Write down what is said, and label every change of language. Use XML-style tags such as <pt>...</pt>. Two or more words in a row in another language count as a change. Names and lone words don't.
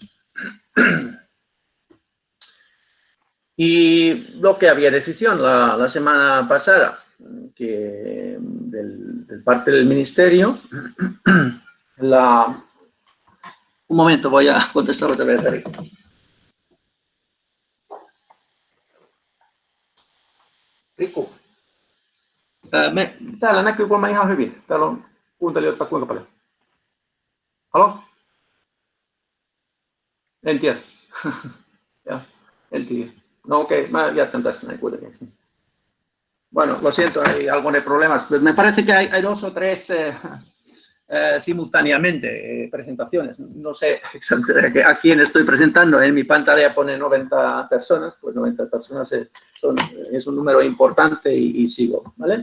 <es>Y lo que había decisión la semana pasada, que del parte del ministerio, un momento, voy a contestar otra vez, Eric.</es> <fi>Riku, täällä näkyy kuulemma ihan hyvin. Täällä on kuuntelijoita kuinka paljon? Halo? En tiedä. Ja, en tiedä. No okei, mä jatkan tästä näin kuitenkin.</fi> <es>Bueno, lo siento, hay algo de problemas. Me parece que hay 2 o 3 simultáneamente presentaciones. No sé exactamente a quién estoy presentando. En mi pantalla pone 90 personas, pues 90 personas es un número importante y sigo, ¿vale?</es>